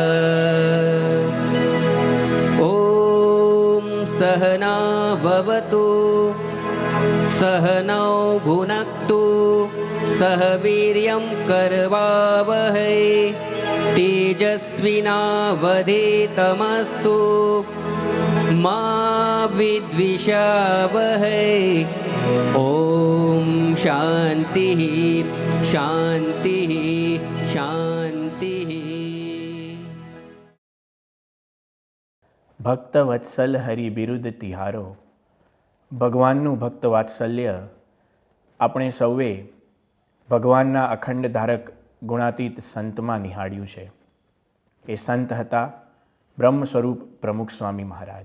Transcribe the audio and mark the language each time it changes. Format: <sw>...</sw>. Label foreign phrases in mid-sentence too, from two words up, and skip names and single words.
<sa>ॐ सहना भवतु सहनौ भुनक्तु सह वीर्यं करवावहै तेजस्विनावधेतमस्तु मा विद्विषावहै ॐ शान्तिः शान्तिः शान्तिः.</sa> <hi>भक्त वत्सल हरि बिरुद तिहारो.</hi> <gu>ભગવાનનું ભક્ત વાત્સલ્ય આપણે સૌએ ભગવાનના અખંડ ધારક ગુણાતીત સંતમાં નિહાળ્યું છે. એ સંત હતા બ્રહ્મ સ્વરૂપ પ્રમુખ સ્વામી મહારાજ.</gu>